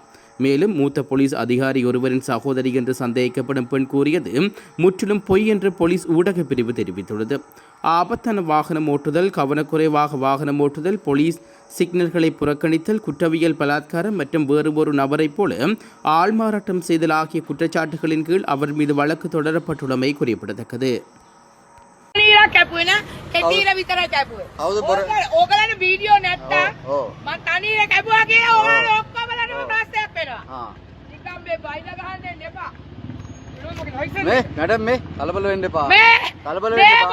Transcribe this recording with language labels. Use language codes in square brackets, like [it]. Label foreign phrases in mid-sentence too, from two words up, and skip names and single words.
[ta] மேலும் மூத்த போலீஸ் அதிகாரி ஒருவரின் சகோதரி என்று சந்தேகிக்கப்படும் பெண் கூறியது முற்றிலும் பொய் என்று போலீஸ் ஊடக பிரிவு தெரிவித்துள்ளது. ஆபத்தான வாகனம் ஓட்டுதல், கவனக்குறைவாக வாகனம் ஓட்டுதல், போலீஸ் சிக்னல்களை புறக்கணித்தல், குற்றவியல் பலாத்காரம் மற்றும் வேறு ஒரு நபரைப் போல ஆள்மாறாட்டம் செய்தல் ஆகிய குற்றச்சாட்டுகளின் கீழ் அவர் மீது வழக்கு தொடரப்பட்டுள்ளமை குறிப்பிடத்தக்கது. [si] කෙටීර විතර කැපුවේ. කවුද බොර? ඕගලන්ට වීඩියෝ නැත්තම් ඔව්. මම තනියම කැපුවා කියලා ඕගලන්ට ඔක්කොමලටම ප්‍රශ්නයක් වෙනවා. හා. නිකන් මේ බයිලා ගහන්න දෙන්න එපා. මේ මැඩම් මේ කලබල වෙන්න එපා. මේ කලබල වෙන්න එපා.